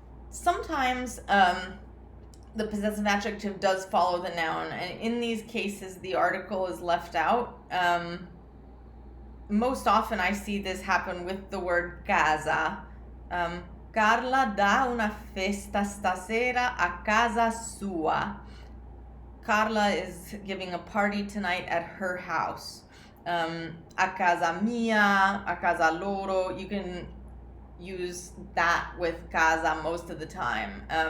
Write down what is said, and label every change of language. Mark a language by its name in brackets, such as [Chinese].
[English] Sometimes the possessive adjective does follow the noun, and in these cases the article is left out. Most often I see this happen with the word casa. [Italian] Carla dà una festa stasera a casa sua. [English] Carla is giving a party tonight at her house. [Italian] A casa mia, a casa loro. [English] You can use that with casa most of the time.